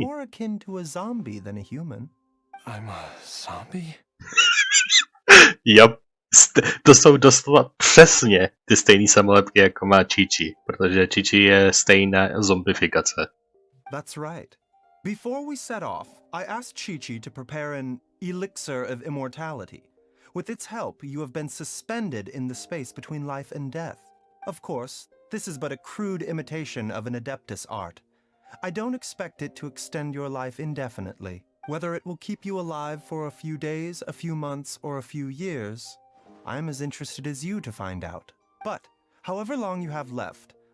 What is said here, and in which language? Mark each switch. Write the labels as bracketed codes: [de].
[en] you're more akin to a zombie than a human. I'm a zombie? Yep. [cs] To jsou doslova přesně ty stejné samolepky, jako má Čiči, protože Čiči je stejná zombifikace. [en] That's right. Before we set off, I asked Chi-Chi to prepare an elixir of immortality. With its help, you have been suspended in the space between life and death. Of course, this is but a crude imitation of an Adeptus art. I don't expect it to extend your life indefinitely. Whether it will keep you alive for a few days, a few months, or a few years, I'm as interested as you to find out. But, however long you have left,